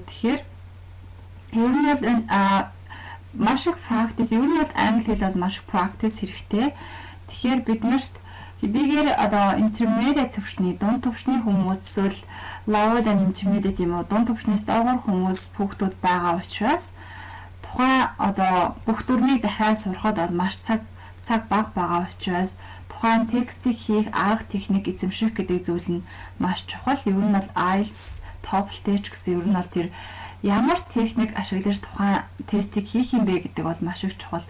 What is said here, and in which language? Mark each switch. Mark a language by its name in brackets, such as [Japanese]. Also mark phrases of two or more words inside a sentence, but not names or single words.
[Mongolian] Тэгэхээр ер нь бол маш их practice, ер нь бол англи хэл бол маш их practice хэрэгтэй. Тэгэхээр биднэрт хэдийгээр одоо intermediate төвшний дунд төвшний хүмүүс эсвэл [English] lower than intermediate [Mongolian] юм уу дунд төвшнээс доогуур хүмүүс хүүхдүүд байгаа учраас тухайн одоо бүх дүрмийг дахиад сурахад бол маш цаг бага байгаа учраас тухайн текстийг хийх арга техник эзэмших гэдэг зүйл нь маш чухал. Ер нь бол IELTS, TOEFL ч гэсэн ер нь бол тэр ямар техник ашиглаж тухайн тестийг хийх юм бэ гэдэг бол маш их чухал.